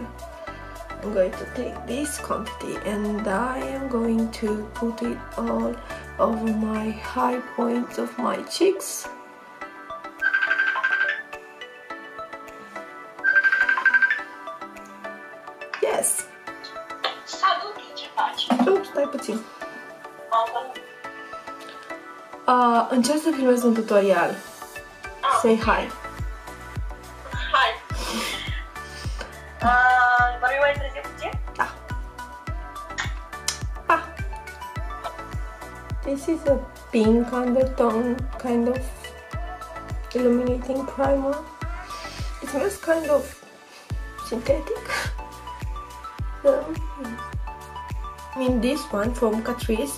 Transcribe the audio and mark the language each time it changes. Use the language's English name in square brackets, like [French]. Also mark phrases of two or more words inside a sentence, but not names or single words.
[English] I'm going to take this quantity and I am going to put it all over my high points of my cheeks. Yes! Oops, [Romanian] stai puțin. Încerc să filmez un tutorial. [English] Say hi. Hi. [Romanian] Vorbim mai târziu puțin? Da. Ah. [English] This is a pink undertone kind of illuminating primer. It smells kind of synthetic. So, I mean this one from CATRICE.